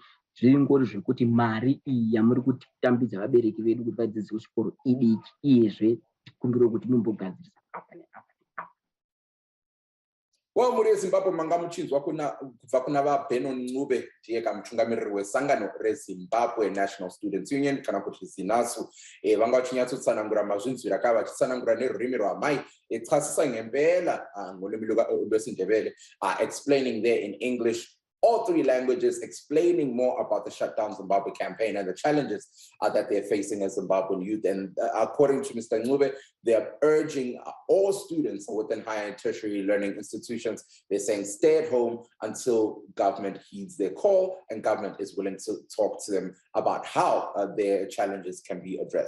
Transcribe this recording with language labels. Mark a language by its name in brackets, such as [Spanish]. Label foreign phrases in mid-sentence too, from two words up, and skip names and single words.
[Shona] Zvingori zvekuti mari iyi yamuri kutambidza vabereki vedu kuti vadzidzise kuchikoro idiki, iyezve tikumbiro kuti mumbogadzirisa apa neapa. Well, muri Zimbabwe manga muchinzwa kubva kuna vaBenon Ncube, ndiye kamutungamiriri wesangano reZimbabwe National Students Union kana kuti ZINASU. Vanga vachinyatsosanangura mazvinzwira kava vachitsanangura nerurimi rwamai, [North Ndebele] echasisa ngempela ngolwimi lwesiNdebele, [English] explaining there in English, all 3 languages, explaining more about the Shutdown Zimbabwe campaign and the challenges that they're facing as Zimbabwean youth. And according to Mr. Ncube, they're urging all students within higher and tertiary learning institutions, they're saying stay at home until government heeds their call and government is willing to talk to them about how their challenges can be addressed.